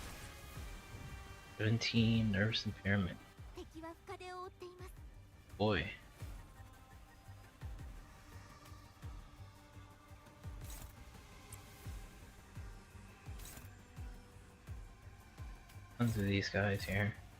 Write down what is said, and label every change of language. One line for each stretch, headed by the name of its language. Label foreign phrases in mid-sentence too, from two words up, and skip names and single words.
English: 17 nervous impairment.
Japanese: 敵は深手を負っています。
English: Boy. Tons of these guys here.